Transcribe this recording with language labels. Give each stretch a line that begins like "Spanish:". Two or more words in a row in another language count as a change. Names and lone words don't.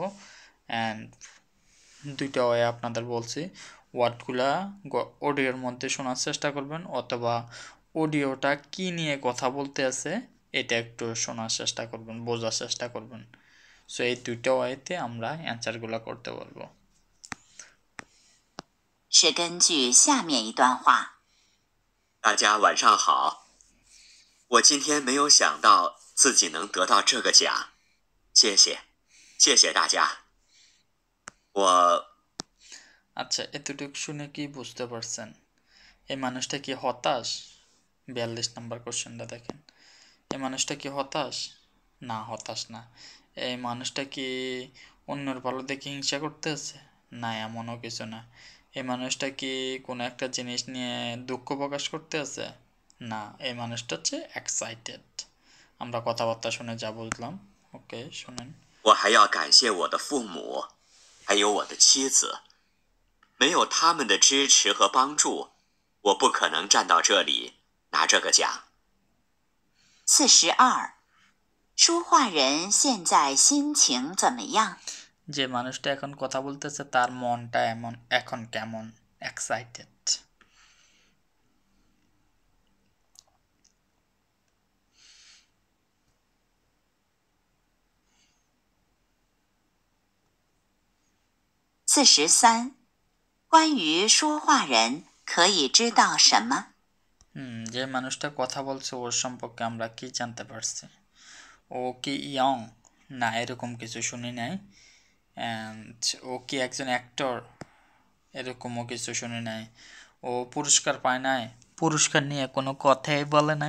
Bangla: অ্যান্ড দুইটা ওয়ে আপনাদের বলছি, ওয়ার্ডগুলা অডিওর মধ্যে শোনার চেষ্টা করবেন, অথবা অডিওটা কি নিয়ে কথা বলতে আছে এটা একটু শোনার চেষ্টা করবেন, বোঝার চেষ্টা করবেন। সো এই দুইটা ওয়েতে আমরা অ্যান্সারগুলো করতে পারবো।
Chinese: 是根据下面一段话。大家晚上好，我今天没有想到自己能得到这个奖，谢谢，谢谢大家。我
Bangla: আচ্ছা, এতটুকু শুনে কি বুঝতে পারছেন? এই মানুষটা কি হতাশ? 42 নম্বর কোশ্চেনটা দেখেন। এই মানুষটা কি হতাশ? না, হতাশ না। এই মানুষটা কি অন্যের ভালো দেখে হিংসা করতেছে? না, এমনও কিছু না। এই মানুষটা কি কোনো একটা জিনিস নিয়ে দুঃখ প্রকাশ করতে আছে? না, এই মানুষটা হচ্ছে এক্সাইটেড। আমরা কথাবার্তা শুনে যা বুঝলাম। ওকে, শুনেন।
Chinese: 我还要感谢我的父母，还有我的妻子，没有他们的支持和帮助，我不可能站到这里拿这个奖。 42，说话人现在心情怎么样？
Bangla: যে মানুষটা এখন কথা বলতেছে তার মনটা এখন কেমন? এক্সাইটেড।
Chinese: 43，关于说话人可以知道什么？
Bangla: যে মানুষটা কথা বলছে ওর সম্পর্কে আমরা কি জানতে পারছি? ও কি ইয়ং? না, এরকম কিছু শুনি নাই। অ্যান্ড ও কি একজন অ্যাক্টর? এরকমও কিছু শুনি নাই। ও পুরস্কার পায় নাই? পুরস্কার নিয়ে কোনো কথাই বলে নাই।